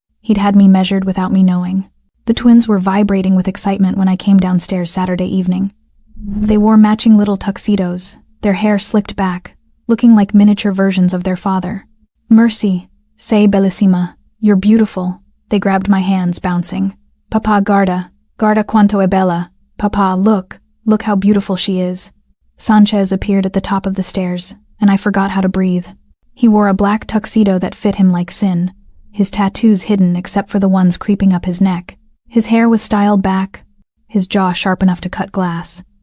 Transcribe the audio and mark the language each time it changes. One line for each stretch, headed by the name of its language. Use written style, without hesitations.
English: He'd had me measured without me knowing. The twins were vibrating with excitement when I came downstairs Saturday evening. They wore matching little tuxedos, their hair slicked back, looking like miniature versions of their father. Mercy, say bellissima, you're beautiful. They grabbed my hands, bouncing.
Italian: Papa, guarda quanto è bella.
English: Papa, look how beautiful she is. Sanchez appeared at the top of the stairs, and I forgot how to breathe. He wore a black tuxedo that fit him like sin, his tattoos hidden except for the ones creeping up his neck. His hair was styled back, his jaw sharp enough to cut glass.